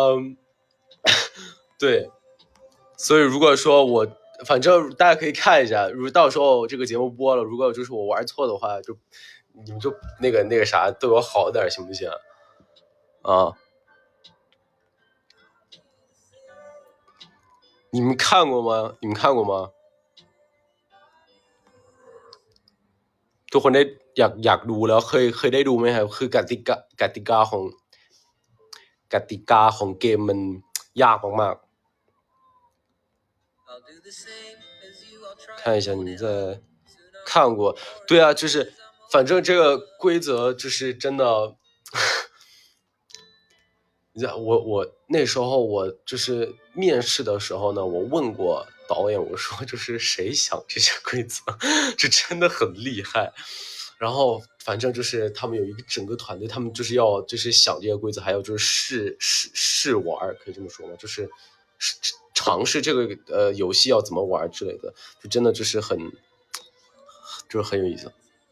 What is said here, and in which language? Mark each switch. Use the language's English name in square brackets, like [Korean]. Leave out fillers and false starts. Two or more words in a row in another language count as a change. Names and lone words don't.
[Chinese] 对所以如果说我反正大家可以看一下如果到时候这个节目播了如果就是我玩错的话就你们就那个啥对我好点行不行啊你们看过吗 [Thai] ทุกคนได้อยากดูแล้วเคยได้ดูไหมครับคือกติกาของเกมมันยากมาก [Chinese] ๆ看一下你在看过对啊就是反正这个规则就是真的我那时候我就是面试的时候呢我问过导演我说就是谁想这些规则这真的很厉害然后反正就是他们有一个整个团队他们就是要就是想这些规则还有就是试玩可以这么说吗就是尝试这个游戏要怎么玩之类的就真的就是很有意思